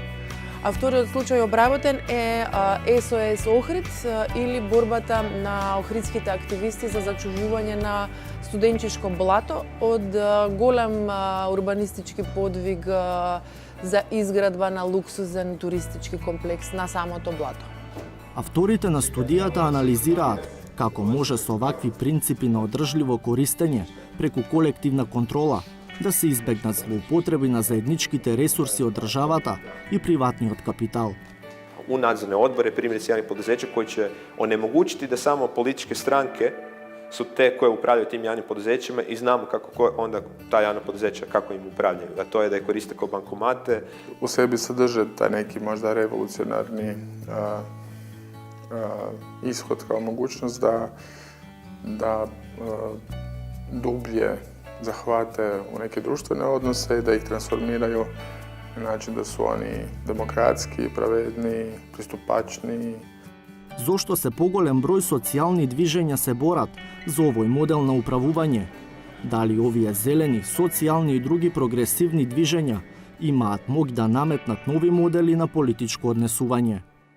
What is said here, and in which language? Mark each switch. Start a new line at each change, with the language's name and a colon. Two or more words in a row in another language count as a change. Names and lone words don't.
Macedonian: А вториот случај обработен е SOS Охрид или борбата на охридските активисти за зачувување на студенчишко блато од голем урбанистички подвиг за изградба на луксузен туристички комплекс на самото блато. Авторите на студијата анализираат како може со вакви принципи на одржливо користење преку колективна контрола да се избегнат злоупотреби на заедничките ресурси од државата и приватниот капитал.
Croatian: U nadzorne odbore primjerice javnih poduzeća koji će onemogućiti da samo političke stranke su te koje upravljaju tim javnim poduzećima i znamo kako onda ta javna poduzeća kako im upravljaju. A to je da je koriste kao bankomate. U sebi sadrže taj neki možda revolucionarni ishod kao mogućnost da dublje zahvate u neke društvene odnose i da ih transformiraju na način da su oni demokratski, pravedni, pristupačni.
Macedonian: Зошто се поголем број социјални движења се борат за овој модел на управување? Дали овие зелени, социјални и други прогресивни движења имаат моќ да наметнат нови модели на политичко однесување?